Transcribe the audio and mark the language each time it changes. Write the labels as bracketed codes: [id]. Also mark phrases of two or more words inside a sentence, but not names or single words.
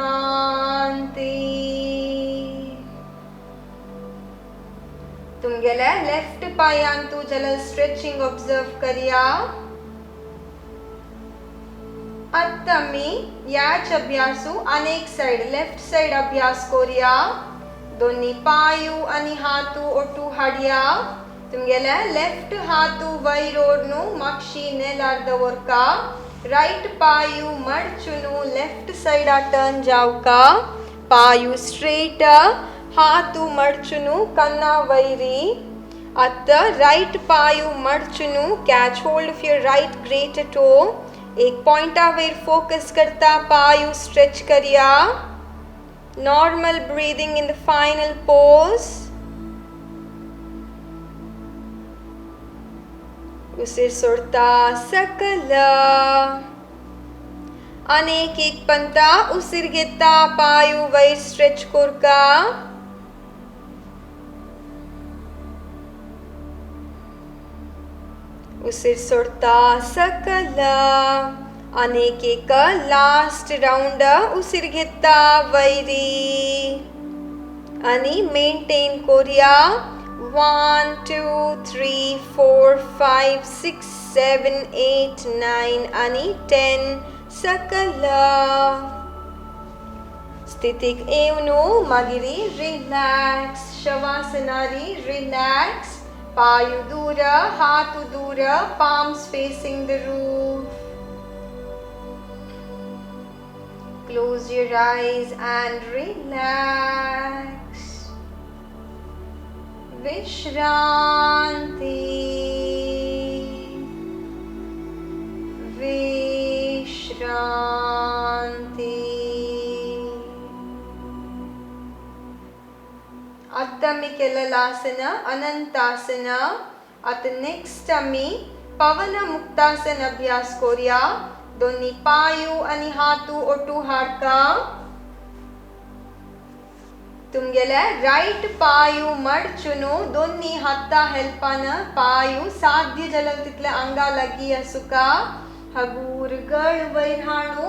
[kok] तुमगेले लेफ्ट पायान तू जलल स्ट्रेचिंग ऑब्जर्व करूया. आता मी याच अभ्यासू अनेक साइड [en] left side [kok] अभ्यास करूया. दोन्ही पायू आणि हातू ओटू हाडया. तुमगेले लेफ्ट हातू वयर ओडनू मागशीने लाड दवरका. राइट पायू मडचुनू [en] left side turn [kok] जावका. पायू स्ट्रेट. हातू मडचुनू कन्ना वैरी. आता राइट पायू मडचुनू [en] catch hold of your right greater toe. [kok] एक पॉइंटा वयर फोकस करता पायू स्ट्रेच करूया. [en] normal breathing in the final pose. [kok] उसीर सोडता सकल. अनेक एक पंता उसीर घेता पायू वयर स्ट्रेच कोरका. उसीर सोडता सकल. अनेक एक [en] last round [kok] उसीर घेता वैरी आणि मेंटेन करूया. 1 2 3 4 5 6 7 8 9 आणि 10 सकल. स्थितीक येऊन मागिरी रिलॅक्स. शवासनारी रिलॅक्स. पायू दूर हातू दूर. [en] palms facing the roof. Close your eyes and relax. [kok] विश्रांती विश्रांती. आता मी केलेलं आसन अनंतासन. आता नेक्स्ट आम्ही पवन मुक्तासन अभ्यास करूया. दोन्ही पायू आणि हातू ओटू हाडका. तुमगेले राइट पायू मडचुनू दोन्ही हाता हेल्पान पायू साध्य जलल तितले अंगा लागी असुका. हगूर गळ वयर हाडू.